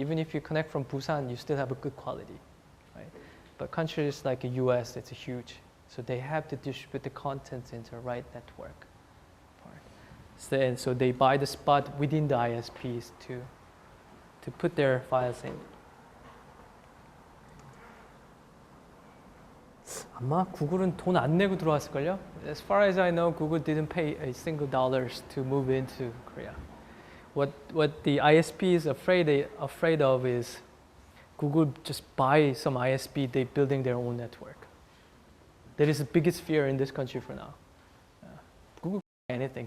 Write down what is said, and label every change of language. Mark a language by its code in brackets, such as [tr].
[en] Even if you connect from Busan, you still have a good quality, right? But countries like the US, it's huge. So they have to distribute the content into the right network. So they buy the spot within the ISPs to put their files in. [ko] 아마 구글은 돈 안 내고 들어왔을걸요? [en] As far as I know, Google didn't pay a single dollars to move into Korea. What the ISP is afraid of is Google just buy some ISP, they building their own network. That is the biggest fear in this country for now. Google can buy anything.